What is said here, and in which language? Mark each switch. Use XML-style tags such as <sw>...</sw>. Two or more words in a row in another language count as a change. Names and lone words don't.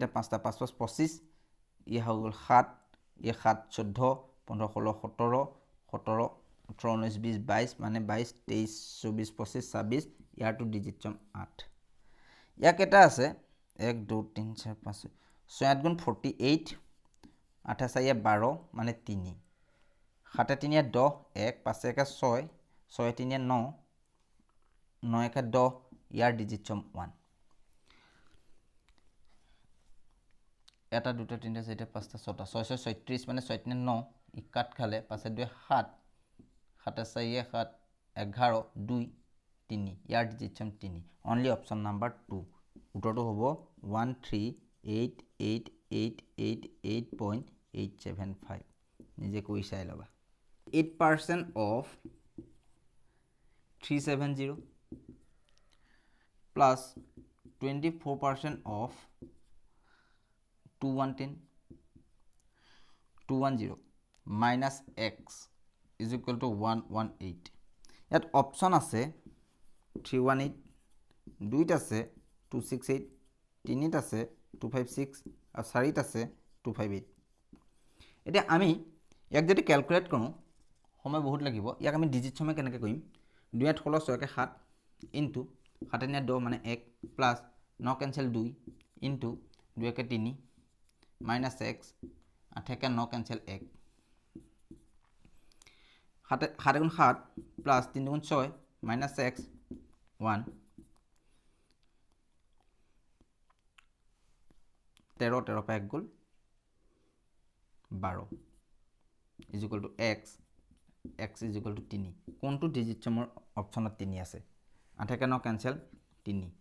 <as>পাঁচটা 5 5 25 ই হৈ গল 7 ই 7 14 15 16 17 17 18 19 20 22 মানে 22 23 24 25 26 ইয়াৰটো ডিজিট সম 8 ইয়াক এটা আছে 1 2 3 4 5 6 8 গুণ 48 8 4 12 মানে 3 7 3 10 1 5 1 6 6 3 9 9 1 10 ইয়াৰ ডিজিট সম 1 এটা দুটা তিনটা চাৰিটা পাঁচটা ছটা 6 6 36 মানে 6 3 9 ই কাট খালে 5 2 7 7 4 7 11 2 3 ইয়াৰ ডিজিট সম 3</as> <en>only option number 2</en> <as>উত্তৰটো হ'ব</as> <en>1388888.875</en> <as>নিজে কৈ চাই লবা</as> <en>8% of 370 plus 24% of 210 minus x is equal to 118</en> <as>ইয়াত অপশন আছে 318 2 আছে 268 3 আছে 256 আৰু 4 আছে 258 এতিয়া আমি ইয়াক যদি ক্যালকুলেট কৰোঁ সময় বহুত লাগিব ইয়াক আমি ডিজিট সময় কেনেকৈ কৰিম 2 8 16 6 7 ইনটু 7 9 10 মানে 1 প্লাস 9 कैंसिल 2 ইনটু 2 1 3 माइनस x 8 9 कैंसिल 1 7 গুণ 7 প্লাস 3 গুণ 6 মাইনাস x 1 13 পৰা 1 গ'ল 12</as> <en>is equal to x is equal to</en> <as>3 কোনটো ডিজিট চমৰ অপশ্যনত 3 আছে 8 কে 9 কেনসেল 3</as>